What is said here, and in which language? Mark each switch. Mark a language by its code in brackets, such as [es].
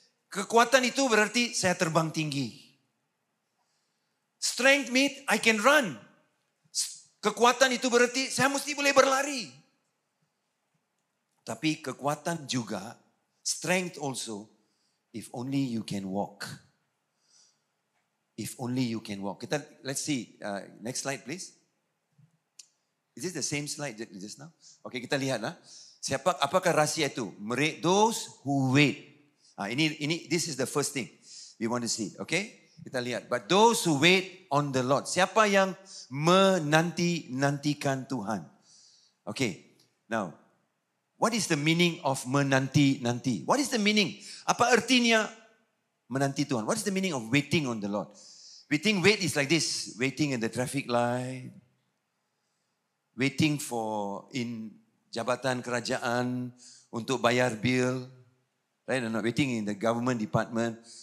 [ms] Kekuatan itu berarti saya terbang tinggi. [en] Strength means I can run. [ms] Kekuatan itu berarti saya mesti boleh berlari. Tapi kekuatan juga, [en] strength also, if only you can walk. If only you can walk. Let's see, next slide please. Is this the same slide just now? [ms] Okay, kita lihatlah. Apakah rahsia itu? [en] Those who wait. This is the first thing we want to see. [ms] Okay, kita lihat. [en] But those who wait on the Lord. [ms] Siapa yang menanti-nantikan Tuhan? [en] Okay, now, what is the meaning of menanti-nanti? What is the meaning? [ms] Apa artinya menanti Tuhan? [en] What is the meaning of waiting on the Lord? We think wait is like this. Waiting in the traffic light. Waiting in [ms] jabatan kerajaan untuk bayar bill. [en] Right or not? Waiting in the government department.